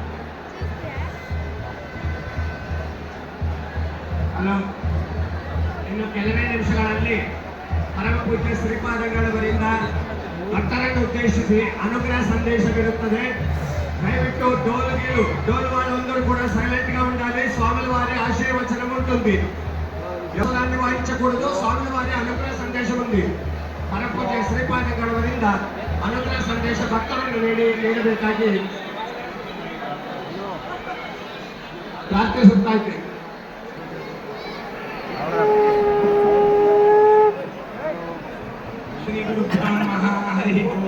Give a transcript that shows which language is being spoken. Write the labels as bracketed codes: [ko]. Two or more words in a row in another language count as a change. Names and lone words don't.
[kn] ಇನ್ನು ಕೆಲವೇ ನಿಮಿಷಗಳಲ್ಲಿ ಪರಮ ಪೂಜ್ಯ ಶ್ರೀಪಾದಗಳವರಿಂದ ಭಕ್ತರನ್ನು ಉದ್ದೇಶಿಸಿ ಅನುಗ್ರಹ ಸಂದೇಶವಿರುತ್ತದೆ. [te] దయవిಟ್ಟು డోలు వాళ్ళందరూ కూడా సైలెంట్ గా ఉండాలి. స్వాముల వారి ఆశీర్వచనం ఉంటుంది. ఎవరాన్ని వాయించకూడదు. స్వాముల వారి అనుగ్రహ సందేశం ఉంది. [kn] ಪರಮ ಪೂಜ್ಯ ಶ್ರೀಪಾದಗಳವರಿಂದ ಅನುಗ್ರಹ ಸಂದೇಶ ಭಕ್ತರನ್ನು ನೀಡಬೇಕಾಗಿ ಪ್ರಾರ್ಥಿಸುತ್ತಾ ಇದ್ದೇನೆ. [sa] ಶ್ರೀ ಗುರುಭ್ಯೋ ನಮಃ. ಹರಿ ಓಂ.